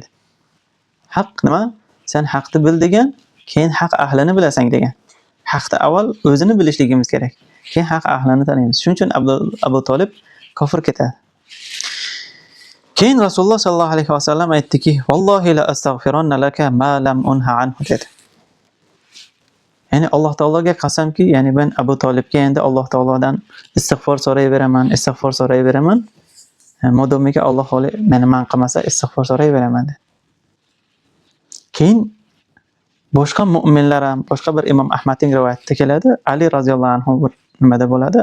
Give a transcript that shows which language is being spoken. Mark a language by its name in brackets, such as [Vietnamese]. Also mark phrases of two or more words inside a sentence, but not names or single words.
[Uzbek] Haq nima? Sen haqni bil degan, keyin haq ahlini bilasan degan. Haqda avval o'zini bilishligimiz kerak. Keyin haq ahlini taniymiz. Shuning uchun Abu Talib kofir ketadi. Keyin Rasululloh [Arabic] صلى الله عليه وسلم [Uzbek] aytdiki, [Arabic] "والله لأستغفرن لك ما لم أنه عنه" [Uzbek] dedi. Ya'ni Alloh taologa qasamki, ya'ni men Abu Talibga endi Alloh taolodan istig'for so'rayveraman. Modomiki Alloh xohlay meni man qilmasa istig'for so'rayveraman dedi. Keyin boshqa mu'minlar ham, boshqa bir Imom Ahmadning rivoyatida keladi, Ali [Arabic] رضي الله عنه [Uzbek] bir nimada bo'ladi.